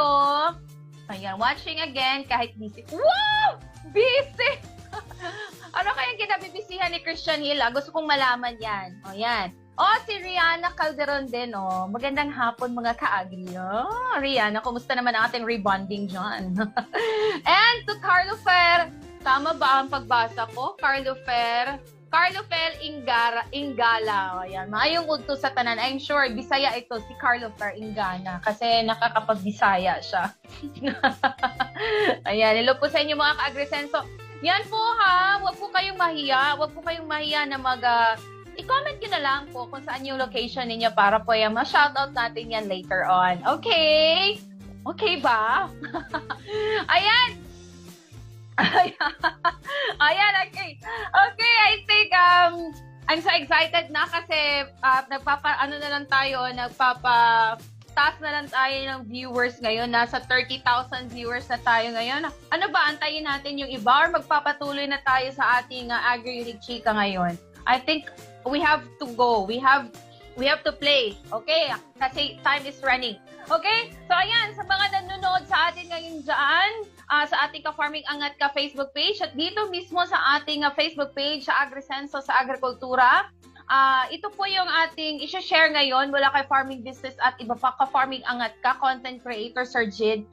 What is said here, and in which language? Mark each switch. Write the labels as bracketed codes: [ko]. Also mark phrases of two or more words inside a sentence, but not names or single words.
[tl] Ayan, [en] watching again, [tl] kahit busy. Wow! Busy! Ano kayang kinabibisihan ni Christian Hill? Gusto kong malaman yan. O, yan. Si Rihanna Calderon din, Magandang hapon, mga ka-agri. Rihanna, kumusta naman ang ating rebonding dyan? [en] And to [tl] Carlo Fer, tama ba ang pagbasa ko? Carlo Fer, Carlo Fel Ingala. [ceb] Ayan, maayong udto sa tanan. [en] I'm sure [tl] Bisaya ito si Carlo Fer Ingana kasi nakakapag-Bisaya siya. Ayan, hello po sa inyo mga ka-Agrisenso. Yan po ha, wag po kayong mahiya. Wag po kayong mahiya na i-comment nyo na lang po kung saan yung location ninyo para po yan ma-shoutout natin yan later on. Okay? Okay ba? Ayan. Ayan, [en] okay. Okay, I think I'm so excited [tl] na kasi taas na lang tayo ng viewers ngayon. Nasa 30,000 viewers na tayo ngayon. Ano ba, antayin natin yung iba or magpapatuloy na tayo sa ating Agri-Unique Chika ngayon? [en] I think we have to go. We have to play. Okay? Kasi time is running. Okay? [tl] So ayan, sa mga nanonood sa atin ngayon dyan, sa ating Ka-Farming Angat Ka Facebook page at dito mismo sa ating Facebook page sa AgriSenso sa Agrikultura. Ito po yung ating i-share ngayon mula kay Farming Business at iba pa Ka-Farming Angat Ka, content creator Sir Jid.